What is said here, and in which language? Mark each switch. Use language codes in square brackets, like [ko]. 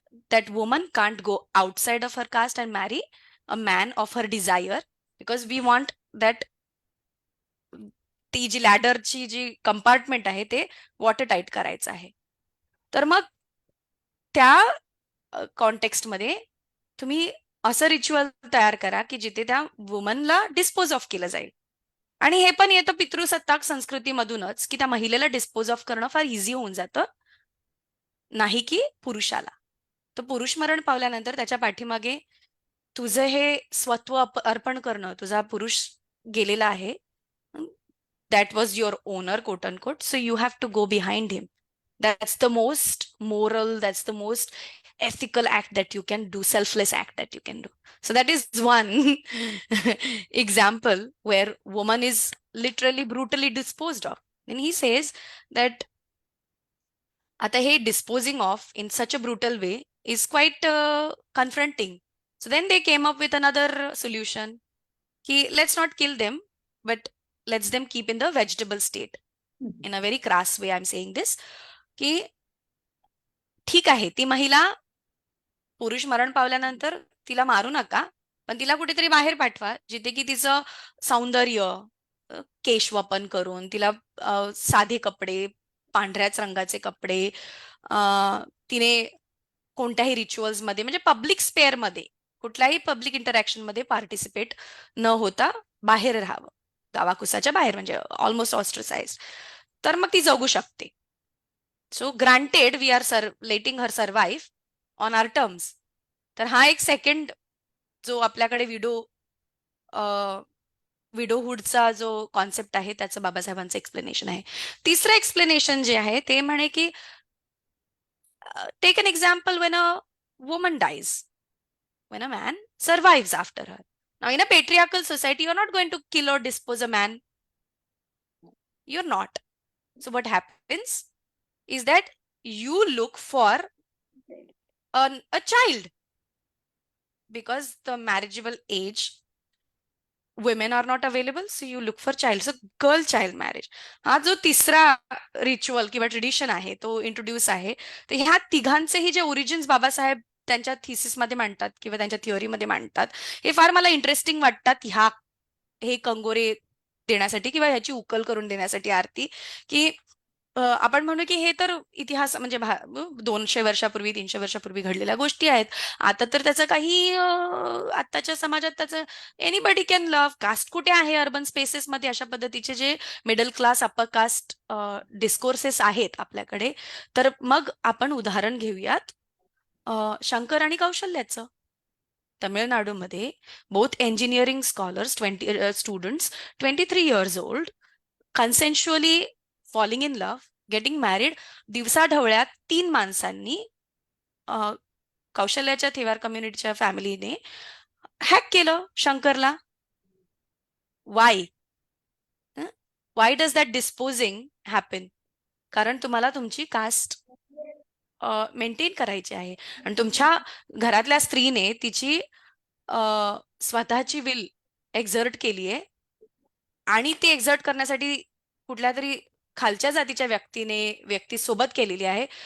[en] That woman can't go outside of her caste and marry a man of her desire, because we want that [mr] ती जी लॅडरची जी compartment आहे ते water tight करायचं आहे. तर मग त्या कॉन्टेक्स्टमध्ये तुम्ही असं रिच्युअल तयार करा की जिथे त्या वुमनला डिस्पोज ऑफ केलं जाईल. आणि हे पण येतं पितृसत्ताक संस्कृतीमधूनच की त्या महिलेला डिस्पोज ऑफ करणं फार इझी होऊन जातं, नाही की पुरुषाला. तर पुरुष मरण पावल्यानंतर त्याच्या पाठीमागे तुझं हे स्वत्व अर्पण करणं, तुझा पुरुष गेलेला आहे, [en] That was your honour quote unquote, so you have to go behind him. That's the most moral, that's the most ethical act that you can do, selfless act that you can do. So that is one example where woman is literally brutally disposed of. And he says that [mr] आता हे [en] disposing of in such a brutal way is quite confronting. So then they came up with another solution. Let's not kill them, but let's them keep in the vegetable state. In a very crass way, I'm saying this. [mr] की ठीक आहे, ती महिला पुरुष मरण पावल्यानंतर तिला मारू नका, पण तिला कुठेतरी बाहेर पाठवा, जिथे की तिचं सौंदर्य केशवपन करून तिला साधे कपडे, पांढऱ्याच रंगाचे कपडे, तिने कोणत्याही रिच्युअल्स मध्ये, म्हणजे पब्लिक स्पेअर मध्ये कुठल्याही पब्लिक इंटरॅक्शन मध्ये पार्टिसिपेट न होता बाहेर राहावं, गावाकुसाच्या बाहेर, म्हणजे ऑलमोस्ट ऑस्ट्रसाइज. तर मग ती जगू शकते. [en] So granted we are letting her survive on our terms. [mr] तर हा एक सेकंड जो आपल्याकडे विडोहुडचा जो कॉन्सेप्ट आहे त्याचं बाबासाहेबांचं एक्सप्लेनेशन आहे. तिसरं एक्सप्लेनेशन जे आहे ते म्हणे की [en] Take an example when a woman dies, when a man survives after her. Now, in a patriarchal society, you're not going to kill or dispose a man. You're not. So, what happens is that you look for a child, because the marriageable age women are not available, so you look for child. So girl child marriage [mr] हा जो तिसरा ritual किंवा tradition आहे तो introduce आहे. तर ह्या तिघांचेही जे ओरिजिन्स बाबासाहेब त्यांच्या थिसिसमध्ये मांडतात किंवा त्यांच्या थिअरीमध्ये मांडतात, हे फार मला इंटरेस्टिंग वाटतात. हे कंगोरे देण्यासाठी किंवा ह्याची उकल करून देण्यासाठी आरती, की आपण म्हणू की हे तर इतिहास म्हणजे 200 वर्षापूर्वी 300 वर्षापूर्वी घडलेल्या गोष्टी आहेत. आता तर त्याचं काही आताच्या समाजात त्याचं [en] Anybody can love. [mr] कास्ट कुठे आहे अर्बन स्पेसेसमध्ये? अशा पद्धतीचे जे middle class upper caste discourses आहेत आपल्याकडे. तर मग आपण उदाहरण घेऊयात शंकर आणि कौशल्याचं. [en] तमिळनाडूमध्ये both engineering scholars, 20 students, 23 years old, consensually falling in love, getting married. [mr] दिवसाढवळ्यात 3 माणसांनी कौशल्याच्या थिवार कम्युनिटीच्या फॅमिलीने हॅक केलं शंकरला. [en] Why why does that disposing happen? [mr] कारण तुम्हाला तुमची कास्ट मेंटेन करायची आहे आणि तुमच्या घरातल्या स्त्रीने तिची स्वतःची विल एक्झर्ट केली आहे आणि ती एक्झर्ट करण्यासाठी कुठल्या तरी खालच्या जातीच्या व्यक्ती सोबत केलेली आहे.